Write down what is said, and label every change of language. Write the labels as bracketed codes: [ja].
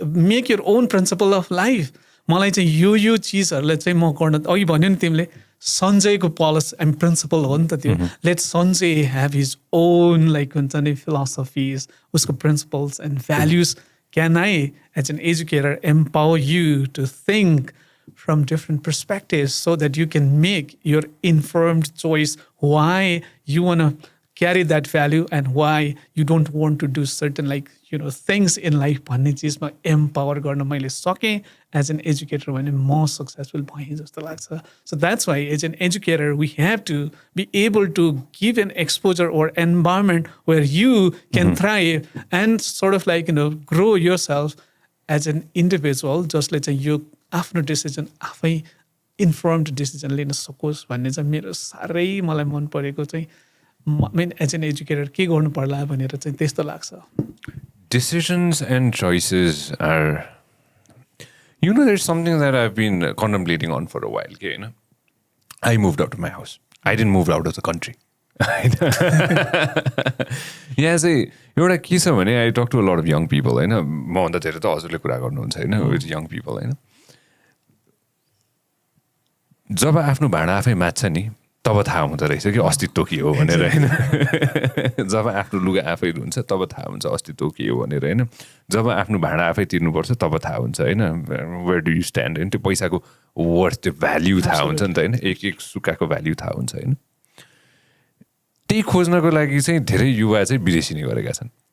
[en] make your own principle of life [ne] मलाई चाहिँ यो चिजहरूलाई चाहिँ म गर्न अघि भन्यो नि तिमीले सञ्जयको [en] policy and principle [ne] हो नि त त्यो [en] let Sanjay have his own like [ne] हुन्छ नि [en] philosophies [ne] उसको [en] principles and values can I as an educator empower you to think from different perspectives so that you can make your informed choice why you want to carry that value and why you don't want to do certain things in life [ne] भन्ने चिजमा [en] empower [ne] गर्न मैले सकेँ [en] as an educator [ne] भने म [en] successful [ne] भएँ जस्तो लाग्छ. [en] So that's why as an educator we have to be able to give an exposure or environment where you can thrive and sort of grow yourself as an individual [ne] जसले चाहिँ यो आफ्नो decision आफै informed decision लिन सकोस् भन्ने चाहिँ मेरो साह्रै मलाई मन परेको चाहिँ मेन एज एन एजुकेटर के गर्नु पर्ला भनेर चाहिँ त्यस्तो लाग्छ. [en] Decisions and choices are, there's something that I've been contemplating on for a while. Okay, I moved out of my house. I didn't move out of the country. Yeah, say, [ne] एउटा के छ भने [en] I talk to a lot of young people, [ne] मभन्दा धेरै त हजुरले कुरा गर्नुहुन्छ [en] with young people, [ne] जब आफ्नो भाँडा आफै मात्छ नि तब थाहा हुँदो रहेछ कि अस्तित्व के हो भनेर जब आफ्नो लुगा आफै धुन्छ तब थाहा हुन्छ अस्तित्व के हो भनेर जब आफ्नो भाँडा आफै तिर्नुपर्छ तब थाहा हुन्छ [en] where do you stand [ne] त्यो पैसाको वर्थ त्यो भ्याल्यु थाहा हुन्छ नि त एक एक सुक्खाको भ्याल्यु थाहा हुन्छ त्यही खोज्नको लागि चाहिँ धेरै युवा चाहिँ विदेशी नै गरेका छन्.